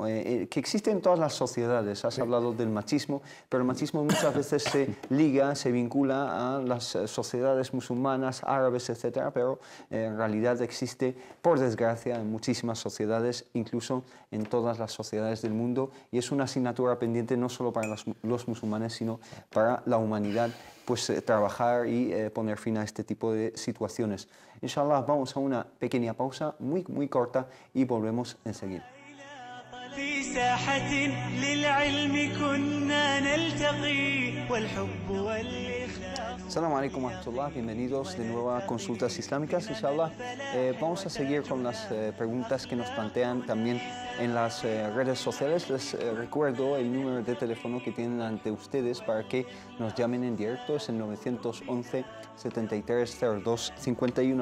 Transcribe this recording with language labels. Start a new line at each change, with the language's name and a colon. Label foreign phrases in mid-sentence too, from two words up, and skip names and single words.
Spanish: Que existe en todas las sociedades. Has hablado del machismo, pero el machismo muchas veces se liga, se vincula a las sociedades musulmanas, árabes, etcétera, pero en realidad existe, por desgracia, en muchísimas sociedades, incluso en todas las sociedades del mundo, y es una asignatura pendiente no solo para los musulmanes, sino para la humanidad, pues trabajar y poner fin a este tipo de situaciones. Inshallah, vamos a una pequeña pausa muy corta y volvemos enseguida.
Arabic: في ساحة للعلم كنا نلتقي والحب والإخلاص. السلام عليكم ورحمة الله,
Spanish: bienvenidos de nuevo a Consultas Islámicas, inshallah. Vamos a seguir con las preguntas que nos plantean también en las redes sociales. Les recuerdo el número de teléfono que tienen ante ustedes para que nos llamen en directo, es el 911 7302 51.